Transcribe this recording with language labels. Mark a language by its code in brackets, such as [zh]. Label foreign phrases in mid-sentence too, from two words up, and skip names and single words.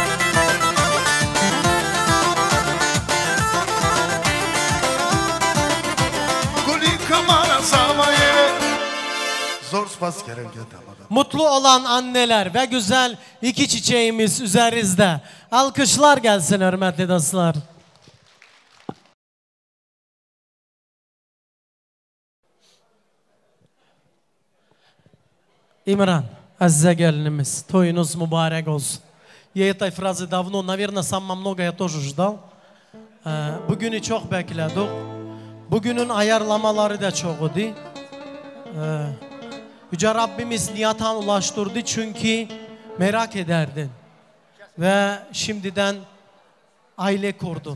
[tr] Mutlu olan anneler ve güzel iki çiçeğimiz üzerimizde. Alkışlar gelsin hürmetli dostlar. İmran, Azize gelinimiz, toyunuz mübarek olsun. [ru] Я этой фразы давно, наверное, сам много я тоже ждал. [tr] Bugünü çok bekledik. Bugünün ayarlamaları da çok idi. Yüce Rabbimiz niyata ulaştırdı çünkü merak ederdin. Ve şimdiden aile kurdun.